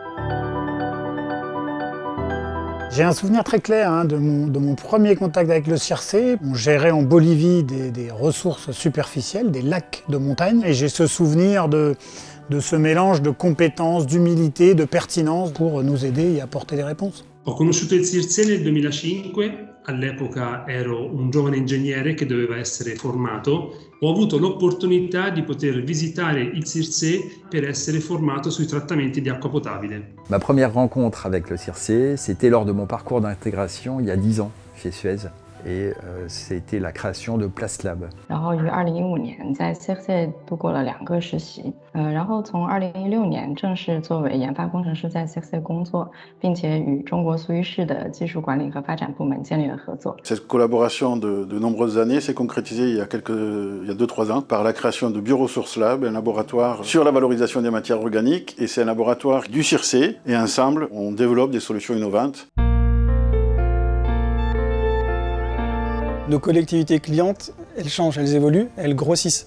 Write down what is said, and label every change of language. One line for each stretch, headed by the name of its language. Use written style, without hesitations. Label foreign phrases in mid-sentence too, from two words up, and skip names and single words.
French: J'ai un souvenir très clair de mon premier contact avec le CIRC. On gérait en Bolivie des ressources superficielles, des lacs de montagne. Et j'ai ce souvenir de ce mélange de compétences, d'humilité, de pertinence pour nous aider et apporter des réponses.
Italian: Ho conosciuto il CIRSE nel 2005, all'epoca ero un giovane ingegnere che doveva essere formato. Ho avuto l'opportunità di poter visitare il CIRSE per essere formato sui trattamenti di acqua potabile.
French: Ma première rencontre avec le CIRSE, c'était lors de mon parcours d'intégration il y a 10 ans chez Suez. Et c'était la création de Plastlab.
Chinese: 然后于2015年在 CIRSE 度过了2个实习，然后从2016年正式作为研发工程师在 CIRSE 工作，并且与中国苏伊士的技术管理和发展部门建立了合作。
French: Cette collaboration de nombreuses années s'est concrétisée il y a 2-3 ans par la création de Bioresources Lab, un laboratoire sur la valorisation des matières organiques, et c'est un laboratoire du CIRSE, et ensemble on développe des solutions innovantes. Nos collectivités clientes, elles changent, elles évoluent, elles grossissent.